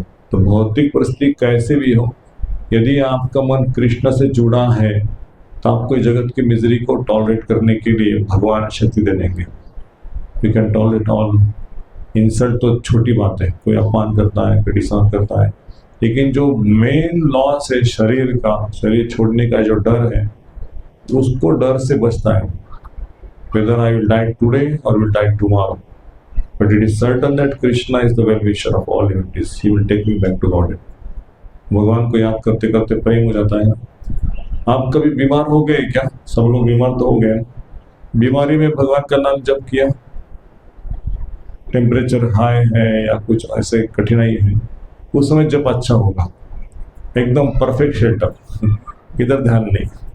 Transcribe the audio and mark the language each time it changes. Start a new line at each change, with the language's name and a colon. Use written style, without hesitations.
Hindi: तो भौतिक परिस्थिति कैसे भी हो, यदि आपका मन कृष्ण से जुड़ा है तो आपको जगत की मिजरी को टॉलरेट करने के लिए भगवान शक्ति दे देंगे।
English: You can tolerate all.
Hindi: Insult तो छोटी बात है, कोई अपमान करता है, कोई डिसऑन करता है, लेकिन जो मेन लॉस है शरीर का, शरीर छोड़ने का जो डर है, उसको डर से बचता है।
English: Whether I will die today or will die tomorrow, but it is certain that Krishna is the well-wisher of all humanities. He will take me back to Godhead.
Hindi: भगवान को याद करते करते प्रेम हो जाता है ना। आप कभी बीमार हो गए क्या? सब लोग बीमार तो हो गए। बीमारी में भगवान का नाम जप किया, टेम्परेचर हाई है या कुछ ऐसे कठिनाई है, उस समय जब अच्छा होगा, एकदम परफेक्ट शेल्टर, इधर ध्यान नहीं।